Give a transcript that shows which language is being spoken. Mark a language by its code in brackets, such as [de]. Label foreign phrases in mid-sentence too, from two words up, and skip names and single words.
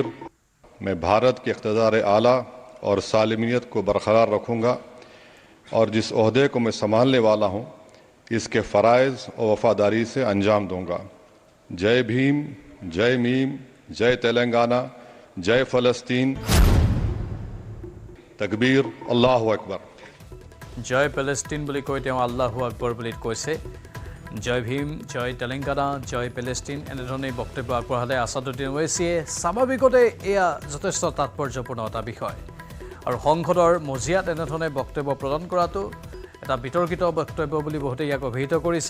[hi] मैं भारत के इक़्तिदार आला और सालिमियत को बरकरार रखूंगा और जिस ओहदे को मैं संभालने वाला हूं इसके फ़राइज़ और वफादारी से अंजाम दूंगा। जय भीम, जय मीम, जय तेलंगाना, जय फ़लस्तीन। [ar] تكبير. الله أكبر. [hi] जय पेलेष्टिन [as] বুলি কৈ তেওঁ [ar] الله أكبر [as] বুলি কৈছে। জয় ভীম, জয় তেলেংগানা, জয় পেলেষ্টিন এনেধৰণে বক্তব্য আগবঢ়ালে আছাদুদ্দিন ওৱেইচিয়ে। স্বাভাৱিকতে এয়া যথেষ্ট তাৎপৰ্যপূৰ্ণ এটা বিষয় আৰু সংসদৰ মজিয়াত এনেধৰণে বক্তব্য প্ৰদান কৰাটো এটা বিতৰ্কিত বক্তব্য বুলি বহুতে ইয়াক অভিহিত কৰিছে।